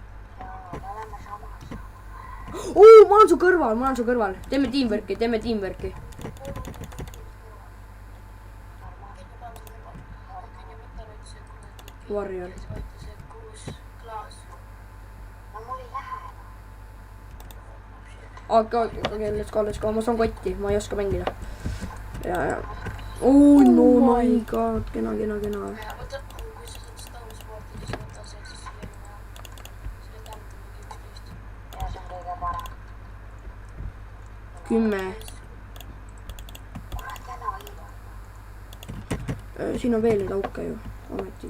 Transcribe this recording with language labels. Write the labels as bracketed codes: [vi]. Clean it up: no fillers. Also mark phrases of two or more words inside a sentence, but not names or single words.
[et] Ma olen su kõrval, teeme teamworki. Warrior. No mul ei lähe. Okei, [en] let's go, [et] ma saan kotti, ma ei oska mängida. Ja. [en] Oh no my god, [et] kena. Kümme. Siin on veel neid auke ju, ometigi.